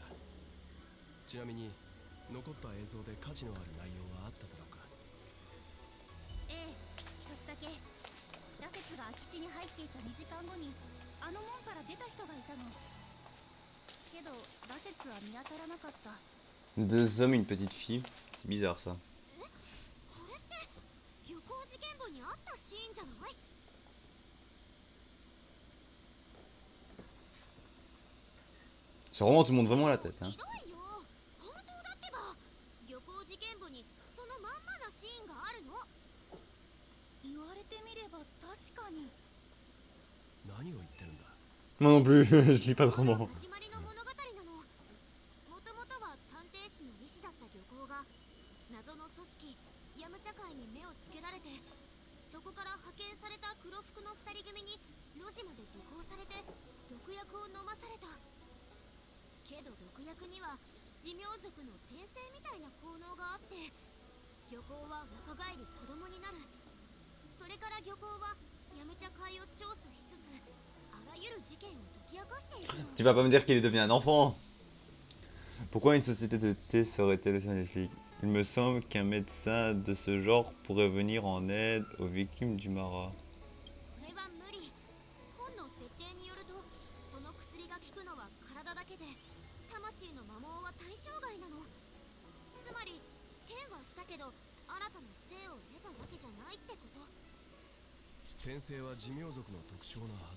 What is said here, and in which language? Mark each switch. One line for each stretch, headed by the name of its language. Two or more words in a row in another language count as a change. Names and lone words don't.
Japanese: ちなみに残った映像で価値のある内容はあっただろうか。ええ、一つだけ。羅刹が空き地に入っていた2時間後にあの門から出た人がいたの。けど羅刹は見当たらなかった。
French: 2 hommes, une petite fille. C'est bizarre ça.
Japanese: これって漁港事件簿にあったシーンじゃない？
French: Ça remonte, tout le monde vraiment la tête. Hein.
Japanese: ひどいよ。本当だってば。漁港事件簿にそのまんまなシーンがあるの。言われてみれば確かに。何を言ってるんだ。
French: Moi non plus, je lis pas de roman.
Japanese: 始まりの物語なの。もともとは探偵士の医師だった漁港が謎の組織ヤムチャ会に目をつけられて、そこから派遣された黒服の2人組に路地まで尾行されて毒薬を飲まされた。けど毒薬には寿命族の転生みたいな効能があって、漁港は若返り子供になる。それから漁港はヤムチャ会を調査しつつ、あらゆる事件を解き明かしているの。
French: Tu vas pas me dire qu'il est devenu un enfant. Pourquoi une société de thé serait-elle scientifique? Il me semble qu'un médecin de ce genre pourrait venir en aide aux victimes du Mara.
Japanese: それは無理。本の設定によると、その薬が効くのは体だけで、魂の摩耗は対象外なの。つまり天はしたけど新たな生を得たわけじゃないってこと。転生は寿命族の特徴なはず。